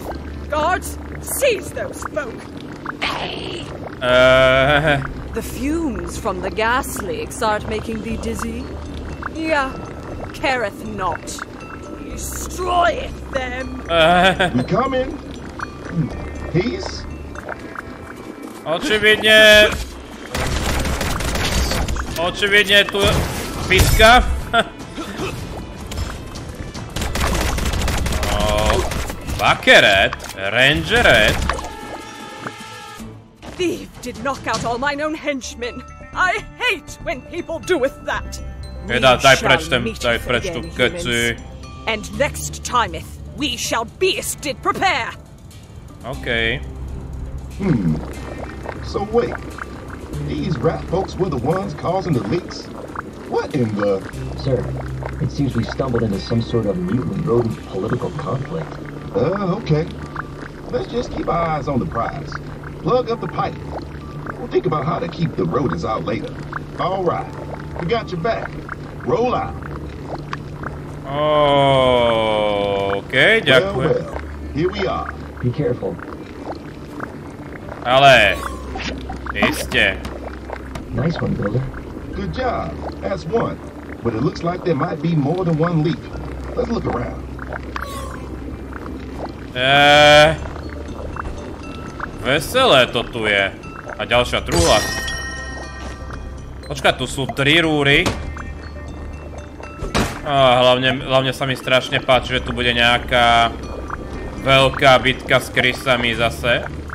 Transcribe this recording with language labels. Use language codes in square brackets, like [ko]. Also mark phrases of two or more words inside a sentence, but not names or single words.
[en] Guards, seize those folk. The fumes from the gas leaks aren't making thee dizzy? Yeah, careth not. Destroyeth them. We coming. Peace. [sk] Očividne tu piska. Vakeret, Rangeret. [en] Thief did knock out all mine own henchmen. I hate when people doeth that. [sk] Daj preč tu keci. [en] And next timeth, we shall beasted prepare. Okay. So wait, these rat folks were the ones causing the leaks? What in the... Sir, it seems we stumbled into some sort of mutant rodent political conflict. Okay. Let's just keep our eyes on the prize. Plug up the pipe. We'll think about how to keep the rodents out later. All right. We got your back. Roll out. [sk] Okay, ďakujem. [en] Well, here we are. Be careful. [sk] Ale... Iste. [en] Nice one, Builder. Good job. That's one. But it looks like there might be more than one leak. Let's look around. [sk] Veselé to tu je. A ďalšia truhla. Počkaj, tu sú 3 rúry. A hlavne sa mi strašne páči, že tu bude nejaká veľká bitka s krysami zase.